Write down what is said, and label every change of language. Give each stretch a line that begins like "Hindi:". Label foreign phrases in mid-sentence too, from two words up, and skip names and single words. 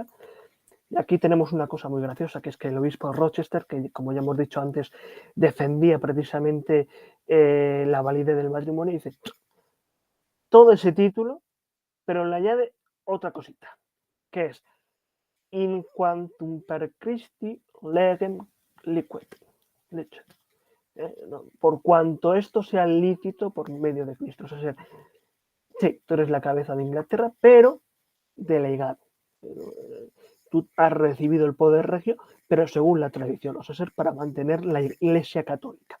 Spanish: Y aquí tenemos una cosa muy graciosa, que es que el obispo Rochester, que como ya hemos dicho antes, defendía precisamente la validez del matrimonio, dice todo ese título, pero le añade otra cosita, que es
Latin: in quantum per Christi legem liquid,
Spanish: leche. No, por cuanto esto sea lícito por medio de Cristo. O sea, sí, tú eres la cabeza de Inglaterra, pero delegado. Tú has recibido el poder regio, pero según la tradición, o sea, ser para mantener la Iglesia católica.